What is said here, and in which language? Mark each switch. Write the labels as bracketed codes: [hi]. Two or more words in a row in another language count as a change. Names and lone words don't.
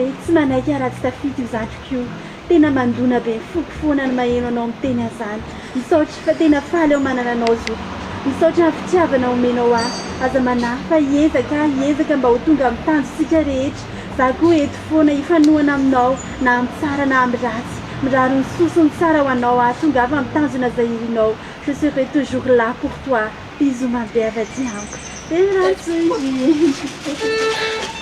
[mg] tsy manaiky raha tsy tafita io zandriko io tena mandona be foko foana ny maheno anao miteny an'izany misaotra fa tena faly ao manana anao zoky misaotra ny fitiavana omenao aza manahy fa hiezaka mba ho tonga amin'ny tanjosika rehetra za koa eto foana hifanohana aminao na amin'ny tsara na amin'ny ratsy mirary ny sosony tsara ho anao tonga avy amin'ny tanjona zahirinao [fr] je serai toujours là pour toi bisous ma belle [mg] dianko tena ratsy